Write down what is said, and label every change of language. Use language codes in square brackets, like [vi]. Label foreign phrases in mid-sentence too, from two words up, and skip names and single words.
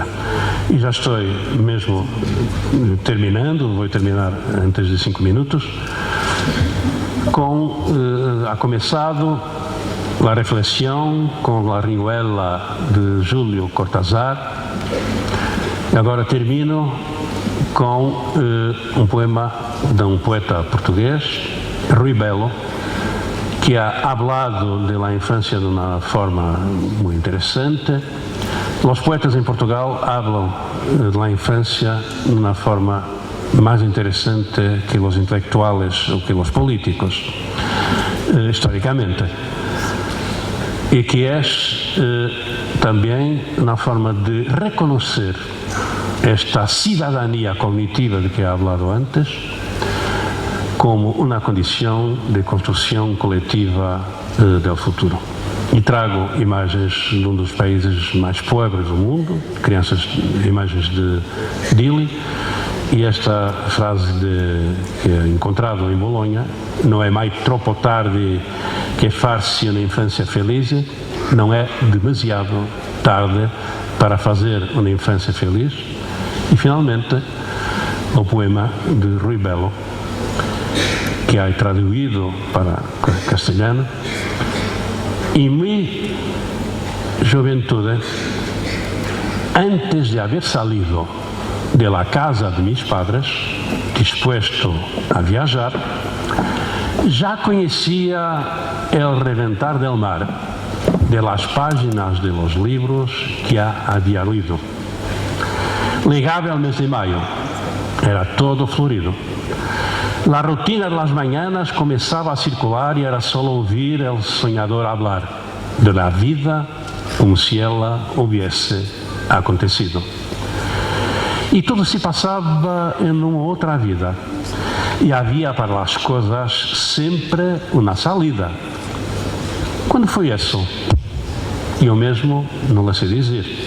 [pt] E já estou mesmo terminando, vou terminar antes de 5 minutos, [es] ha começado [pt] a reflexão com a Rayuela de Júlio Cortázar. Agora termino com um poema de um poeta português, Rui Belo, [es] que ha hablado de la infancia de una forma muy interesante. Los poetas en Portugal hablan de la infancia de una forma más interesante que los intelectuales o que los políticos, históricamente. [pt] E que é também na forma de reconhecer esta cidadania cognitiva de que [es] he hablado antes [pt] como uma condição de construção coletiva do futuro. E trago imagens de um dos países mais pobres do mundo, imagens de Dili, e esta frase que é encontrada em Bolonha: não é mais [it] troppo tarde [pt] que far-se uma infância feliz, não é demasiado tarde para fazer uma infância feliz. E finalmente o poema de Rui Belo, que há traduzido para castelhano: em mi juventude, [es] antes de haber salido de la casa de mis padres, dispuesto a viajar, [pt] já conhecia [es] el reventar del mar de las páginas de los libros que había leído. Llegaba el mes de mayo, era todo florido. La rutina de las mañanas comenzaba a circular y era solo oír el soñador hablar de la vida como si ela hubiese acontecido. [pt] E tudo se passava em uma outra vida. E havia para as coisas sempre uma salida. Quando foi isso? Eu mesmo não sei dizer.